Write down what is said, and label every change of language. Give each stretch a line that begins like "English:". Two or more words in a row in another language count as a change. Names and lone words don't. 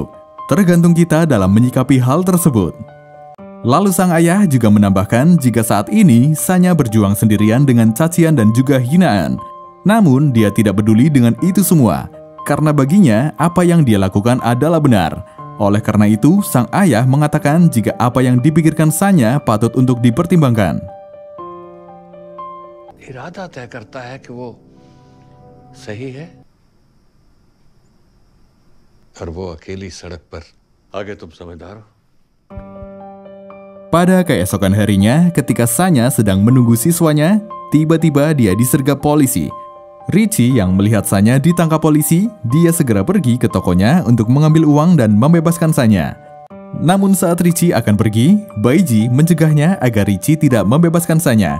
Indonesian: Tergantung kita dalam menyikapi hal tersebut. Lalu sang ayah juga menambahkan jika saat ini Sanya berjuang sendirian dengan cacian dan juga hinaan. Namun dia tidak peduli dengan itu semua, karena baginya apa yang dia lakukan adalah benar. Oleh karena itu, sang ayah mengatakan jika apa yang dipikirkan Sanya patut untuk dipertimbangkan.
Hindi: इरादा तय करता है कि वो सही है और वो अकेली सड़क पर आगे तुम समझदार हो.
Indonesian: Pada keesokan harinya, ketika Sanya sedang menunggu siswanya, tiba-tiba dia disergap polisi. Richie yang melihat Sanya ditangkap polisi, dia segera pergi ke tokonya untuk mengambil uang dan membebaskan Sanya. Namun saat Richie akan pergi, Baiji mencegahnya agar Richie tidak membebaskan Sanya.